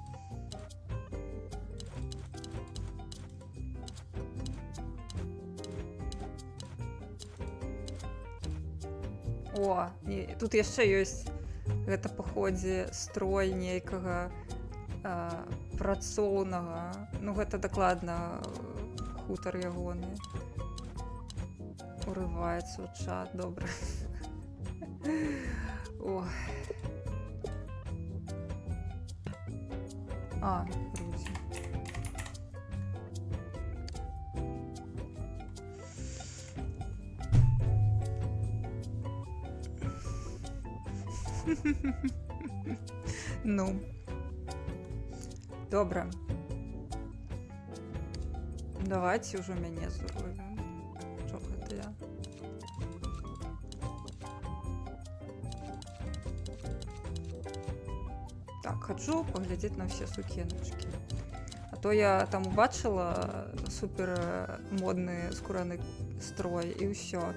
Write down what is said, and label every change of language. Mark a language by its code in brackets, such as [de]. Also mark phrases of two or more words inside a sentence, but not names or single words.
[be] О, і тут яшчэ ёсць гэта паходзе строй нейкага працоўнага. Ну гэта дакладна хутар ягоны. Урываецца ў чат, добра. Ой. А, Руді. Ну. [uk] Добре. Давайте уже мяне зробім. [be] Чо гэта я? Так, хочу поглядзець на все сукеночки. А то я там убачила супер модны скураны строй і ўсё.